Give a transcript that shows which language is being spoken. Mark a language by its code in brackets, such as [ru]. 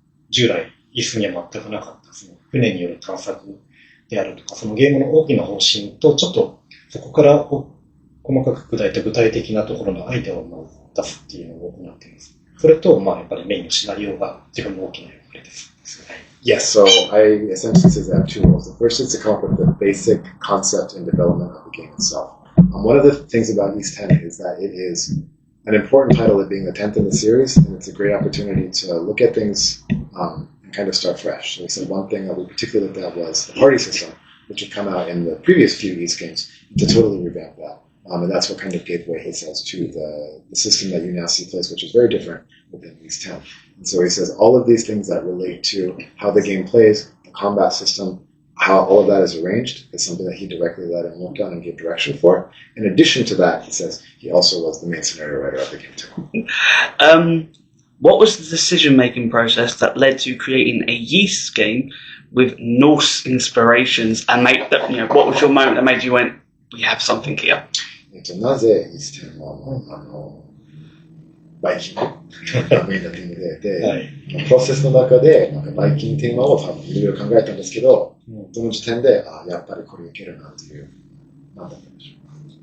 [ja] 従来イスには全くなかったその船による探索であるとか、そのゲームの大きな方針とちょっとそこから細かく砕いた具体的なところのアイデアを出すっていうのを行っています。それと、やっぱりメインのシナリオが自分の大きな役割です。 [en] Yes, so I essentially say I have two roles. The first is to come up with the basic concept and development of the game itself. One of the things about Ys 10 is that it is an important title, it being the 10th in the series, and it's a great opportunity to look at things and kind of start fresh. So we said one thing that we particularly looked at was the party system, which had come out in the previous few Ys games, to totally revamp that. And that's what kind of gave way, he says, to the system that you now see plays, which is very different within Ys 10. And so he says all of these things that relate to how the game plays, the combat system, how all of that is arranged is something that he directly led and worked on and gave direction for. In addition to that, he says he also was the main scenario writer of the game too. What was the decision-making process that led to creating a Ys game with Norse inspirations, and what was your moment that made you went, we have something here? [ja] なぜイーステンはバイキングがメインなテーマで、プロセスの中でバイキングテーマを多分いろいろ考えたんですけど、その時点でやっぱりこれいけるなっていう、なんだったんでしょうか。